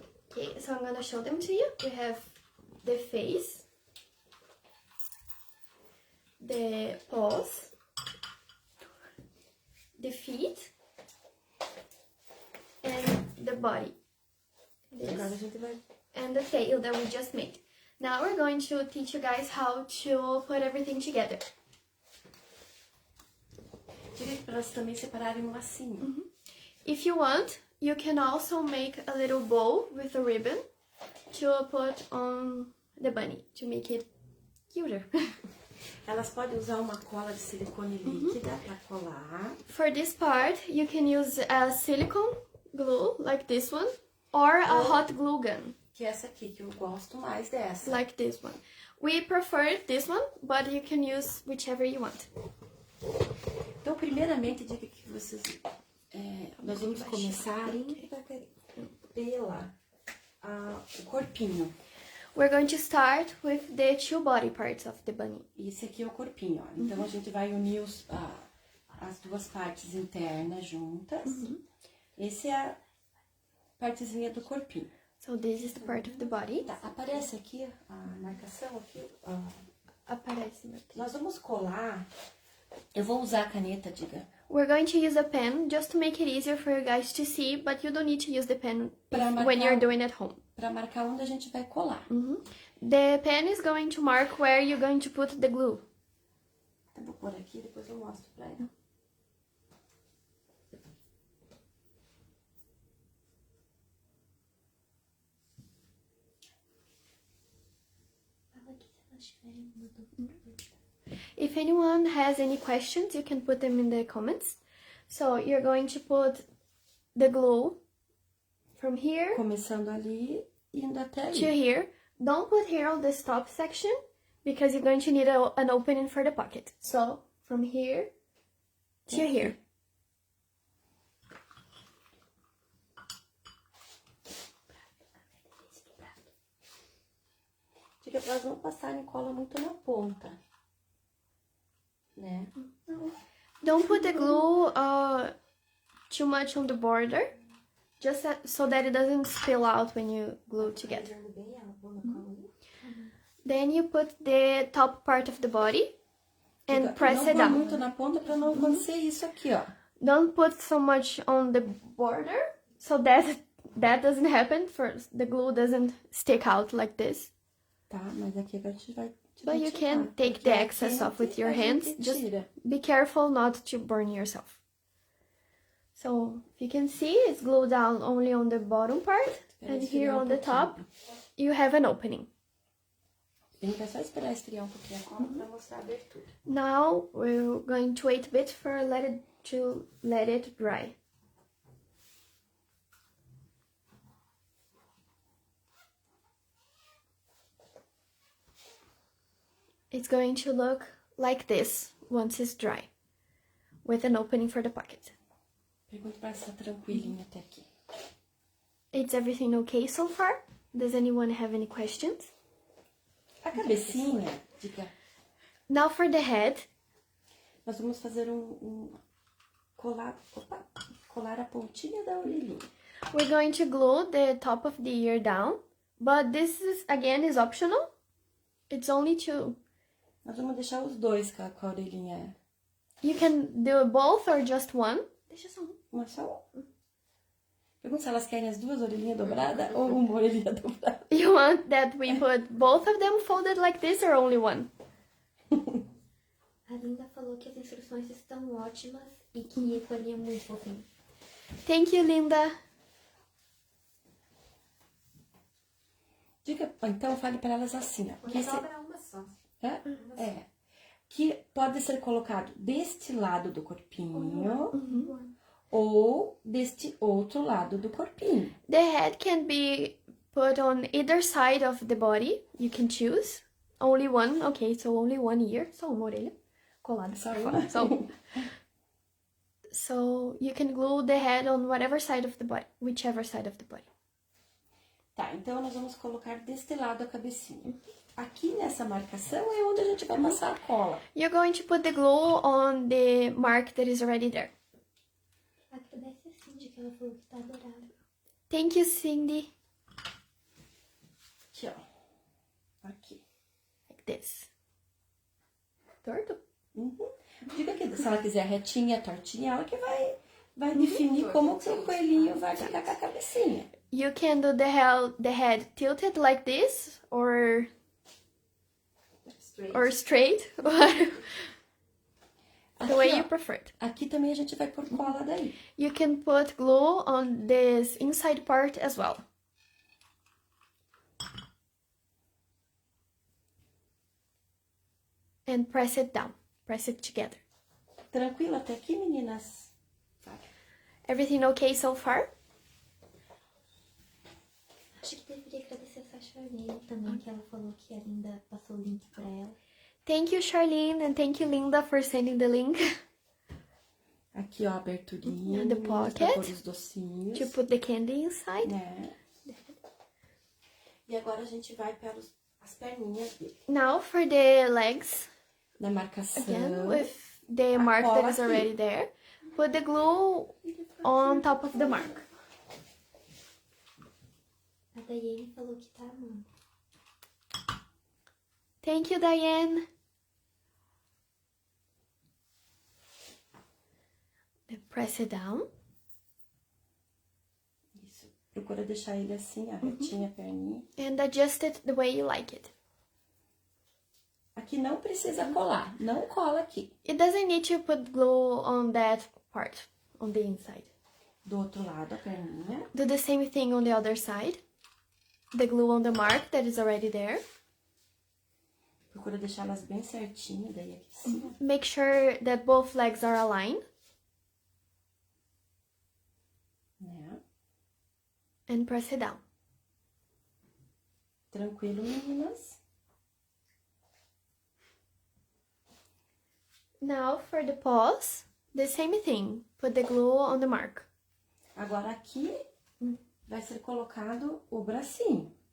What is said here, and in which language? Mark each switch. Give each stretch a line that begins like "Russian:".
English: Okay, so I'm gonna show them to you. We have the face, the paws, the feet, and the body.
Portuguese: Agora a
English: This,
Portuguese: gente vai...
English: and the tail that we just made. Now we're going to teach you guys how to put everything together.
Portuguese: Direito para elas também separarem um lacinho.
English: If you want, you can also make a little bow with a ribbon to put on the bunny to make it cuter.
Portuguese: Elas podem usar uma cola de silicone líquida para colar.
English: For this part, you can use a silicone glue like this one or a hot glue gun
Portuguese: Que é essa aqui, que eu gosto mais dessa.
English: like this one. We prefer this one, but you can use whichever you want.
Portuguese: Então, primeiramente, diga que vocês... nós vamos começar pela o corpinho.
English: We're going to start with the two body parts of the bunny.
Portuguese: Esse aqui é o corpinho, ó. Então, a gente vai unir as duas partes internas juntas. Esse é a partezinha do corpinho.
English: So this is the part of the body.
Portuguese: Tá, aparece aqui a marcação aqui. Aparece aqui. Nós vamos colar. Eu vou usar a caneta, diga.
English: We're going to use a pen just to make it easier for you guys to see, but you don't need to use the pen
Portuguese: Pra
English: when
Portuguese: marcar-
English: you're doing it at home.
Portuguese: Para marcar onde a gente vai colar.
English: The pen is going to mark where you're going to put the glue.
Portuguese: Eu vou pôr aqui, depois eu mostro pra ela. Fala aqui se elas tiverem alguma dúvida.
English: If anyone has any questions, you can put them in the comments. So you're going to put the glue from here
Portuguese: Começando ali, indo até
English: to
Portuguese: aí.
English: here. Don't put here on this top section because you're going to need an opening for the pocket. So from here to here.
Portuguese: Diga pra elas não passarem cola muito na ponta, né?
English: Don't put the glue too much on the border, just so that it doesn't spill out when you glue together. Then you put the top part of the body and
Portuguese: Diga,
English: press it
Portuguese: não põe
English: down.
Portuguese: muito na ponta pra não acontecer isso aqui, ó.
English: Don't put so much on the border so that doesn't happen. First, the glue doesn't stick out like this.
Portuguese: Tá, mas aqui agora a gente vai
English: But you can take the excess off with your hands. Just be careful not to burn yourself. So, if you can see, it's glued down only on the bottom part. And here on the top, you have an opening.
Portuguese: Tem que só esperar esfriar pouquinho a cola pra mostrar a abertura.
English: Now, we're going to wait a bit for let it dry. It's going to look like this once it's dry, with an opening for the pocket.
Portuguese: Pergunta pra essa tranquilinha até aqui.
English: Is everything okay so far? Does anyone have any questions?
Portuguese: A cabecinha, diga,
English: Now for the head,
Portuguese: nós vamos fazer colar a pontinha da orelhinha.
English: we're going to glue the top of the ear down, but this is optional. It's only to...
Portuguese: Nós vamos deixar os dois com a orelhinha.
English: You can do both or just one.
Portuguese: Deixa só um. Uma só. Pergunta se elas querem as duas orelhinhas dobradas ou uma orelhinha dobrada.
English: You want that we put both of them folded like this or only one?
Portuguese: A Linda falou que as instruções estão ótimas e que o ícone é muito fofinho.
English: Thank you, Linda.
Portuguese: Diga, então fale para elas assim, ó. Que Sobra uma só. é. Que pode ser colocado deste lado do corpinho ou deste outro lado do corpinho.
English: The head can be put on either side of the body. You can choose. Only one. Okay, so only one ear.
Portuguese: Só uma orelha. Colada. Só uma.
English: So you can glue the head on whatever side of the body. Whichever side of the body.
Portuguese: Tá, então nós vamos colocar deste lado a cabecinha. Aqui nessa marcação é onde a gente vai passar a cola.
English: You're going to put the glue on the mark that is already there.
Portuguese: Agradece a Cindy que ela falou que tá adorada.
English: Thank you, Cindy.
Portuguese: Aqui, ó. Aqui.
English: Like this. Torto?
Portuguese: Diga que se ela quiser retinha, tortinha, ela que vai definir como que o coelhinho vai ficar com a cabecinha.
English: You can do the head tilted like this or straight. The way you prefer it.
Portuguese: Aqui também a gente vai pôr cola daí.
English: You can put glue on this inside part as well. And press it down. Press it together.
Portuguese: Tranquilo até aqui, meninas?
English: Everything okay so far?
Portuguese: Acho que deveria agradecer essa Charlene também, que ela falou que a Linda passou o link pra ela.
English: Thank you, Charlene, and thank you, Linda, for sending the link.
Portuguese: Aqui, ó, a aberturinha.
English: The
Portuguese: meninas,
English: pocket.
Portuguese: pra pôr os docinhos.
English: To put the candy inside.
Portuguese: Né? E agora a gente vai para as perninhas dele.
English: Now for the legs.
Portuguese: Na marcação.
English: Again, with the mark that is already there. Put the glue on top of the mark.
Portuguese: A Daiane falou que tá amando.
English: Thank you, Diane. Then press it down.
Portuguese: Isso. Procura deixar ele assim, a retinha, a perninha.
English: And adjust it the way you like it.
Portuguese: Aqui não precisa colar. Não cola aqui.
English: It doesn't need to put glue on that part, on the inside.
Portuguese: Do outro lado, a perninha.
English: Do the same thing on the other side. The glue on the mark that is already there.
Portuguese: Procura deixá-las bem certinho, daí aqui sim.
English: Make sure that both legs are aligned. and press it down.
Portuguese: Tranquilo, meninas.
English: Now for the paws, the same thing. Put the glue on the mark.
Portuguese: Agora aqui vai ser colocado o bracinho.